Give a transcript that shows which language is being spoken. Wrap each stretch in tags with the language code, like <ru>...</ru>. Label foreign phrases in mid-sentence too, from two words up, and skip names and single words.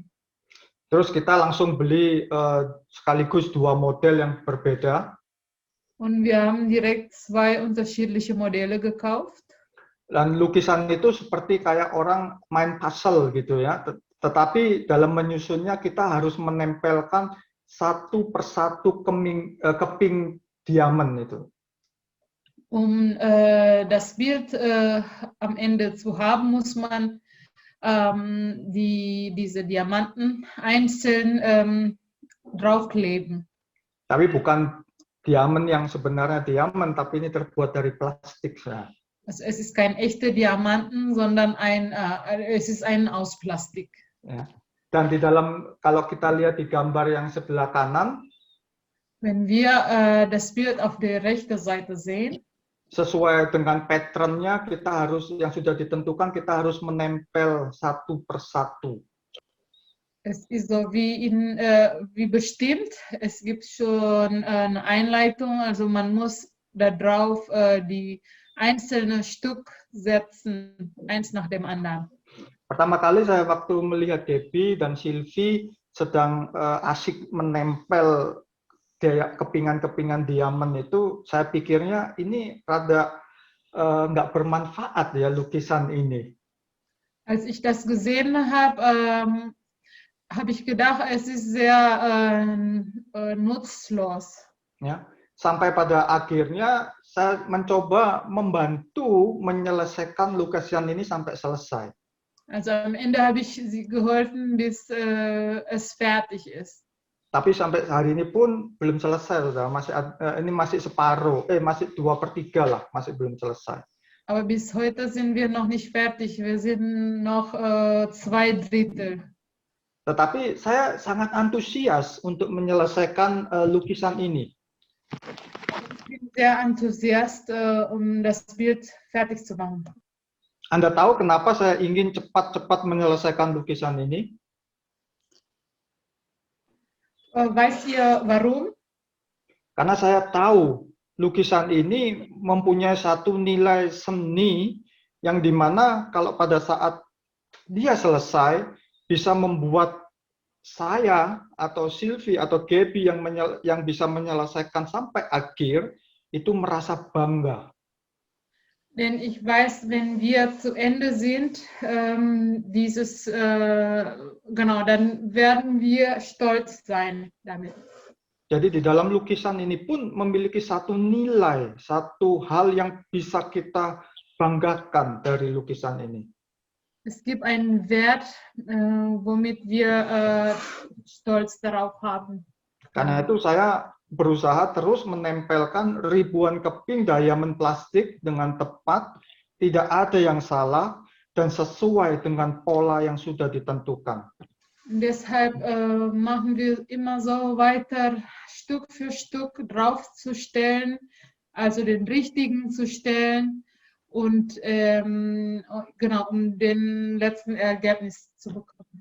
<id>Terus kita langsung beli sekaligus 2 model yang berbeda.</id> <de>Und wir haben direkt 2 unterschiedliche Modelle gekauft.</de> <id>Dan lukisan itu seperti kayak orang main puzzle gitu ya. Tetapi dalam menyusunnya kita harus menempelkan satu persatu keping diamond itu.</id> <de>Das Bild am Ende zu haben, muss man diese Diamanten einzeln draufkleben.</de> <id>Tapi bukan diamond yang sebenarnya diamond, tapi ini terbuat dari plastik.</id> <de>Also es ist kein echter Diamanten, sondern es ist ein aus Plastik.</de> <id>Ya. Dan di dalam, kalau kita lihat di gambar yang sebelah kanan,</id> <de>wenn wir das Bild auf der rechten Seite sehen,</de> <id>sesuai dengan patternnya kita harus yang sudah ditentukan kita harus menempel satu persatu.</id> <de>Es ist so wie bestimmt. Es gibt schon eine Einleitung, also man muss da drauf die einzelnen Stück setzen, eins nach dem anderen.</de> <id>Pertama kali saya waktu melihat Debbie dan Sylvie sedang asik menempel kepingan-kepingan diamond itu, saya pikirnya ini rada nggak bermanfaat ya lukisan ini.</id> <de>Als ich das gesehen habe, habe ich gedacht, es ist sehr nutzlos.</de> <id>Ya, sampai pada akhirnya saya mencoba membantu menyelesaikan lukisan ini sampai selesai.</id> <de>Also am Ende habe ich sie geholfen, bis es fertig ist.</de> <id>Tapi sampai hari ini pun belum selesai, saudara. Ini masih separuh, masih 2/3 lah, masih belum selesai.</id> <de>Aber bis heute sind wir noch nicht fertig. Wir sind noch 2/3.</de> <id>Tetapi saya sangat antusias untuk menyelesaikan lukisan ini.</id> <de>Ich bin sehr enthusiast, um das Bild fertig zu machen.</de> <id>Anda tahu kenapa saya ingin cepat-cepat menyelesaikan lukisan ini?</id> <de>Weißt ihr warum?</de> <id>Karena saya tahu lukisan ini mempunyai satu nilai seni yang dimana kalau pada saat dia selesai bisa membuat saya atau Sylvie atau Gaby yang bisa menyelesaikan sampai akhir itu merasa bangga.</id> <de>Denn ich weiß, wenn wir zu Ende sind, dann werden wir stolz sein damit.</de> <id>Jadi di dalam lukisan ini pun memiliki satu nilai, satu hal yang bisa kita banggakan dari lukisan ini.</id> <de>Es gibt einen Wert, womit wir stolz darauf haben.</de> <id>Karena itu saya berusaha terus menempelkan ribuan keping diamond plastik dengan tepat, tidak ada yang salah, dan sesuai dengan pola yang sudah ditentukan.</id> <de>Und deshalb machen wir immer so weiter, Stück für Stück draufzustellen, also den richtigen zu stellen und um den letzten Ergebnis zu bekommen.</de>